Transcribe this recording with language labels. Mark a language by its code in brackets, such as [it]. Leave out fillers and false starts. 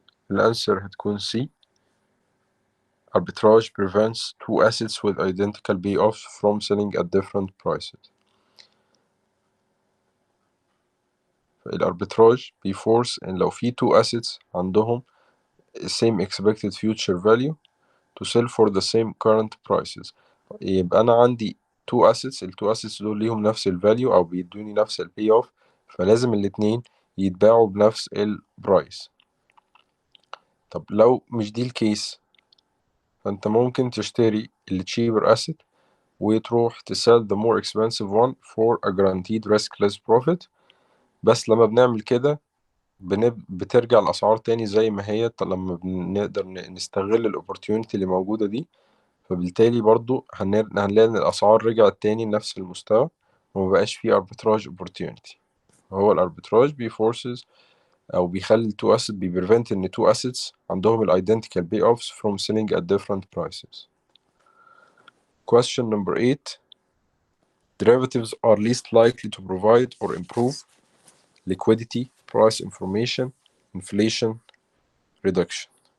[ar] الأنسر هتكون C. [en] Arbitrage prevents two assets with identical payoffs from selling at different prices. [ar] الاربيتراج بيفورس إن لو في two assets عندهم [en] same expected future value to sell for the same current prices، [ar] يبقى أنا عندي two assets، ال two assets دول ليهم نفس ال value أو بيدوني نفس ال payoff، فلازم الاتنين يتباعوا بنفس ال price. طب لو مش دي الكيس، فأنت ممكن تشتري ال cheaper asset وتروح تسell [en] the more expensive one for a guaranteed riskless profit. [ar] بس لما بنعمل كده بترجع الأسعار تاني زي ما هي لما بنقدر نستغل الأوبورتيونيتي اللي موجودة دي، فبالتالي برضو هنلاقي إن الأسعار رجعت تاني لنفس المستوى ومبقاش فيه arbitrage opportunity. هو الاربيتراج بيفورسز أو بيخلي التو assets بيبريفنت إن two assets عندهم ال [en] identical payoffs from selling at different prices. Question number 8. Derivatives are least likely to provide or improve liquidity, price information, inflation, reduction.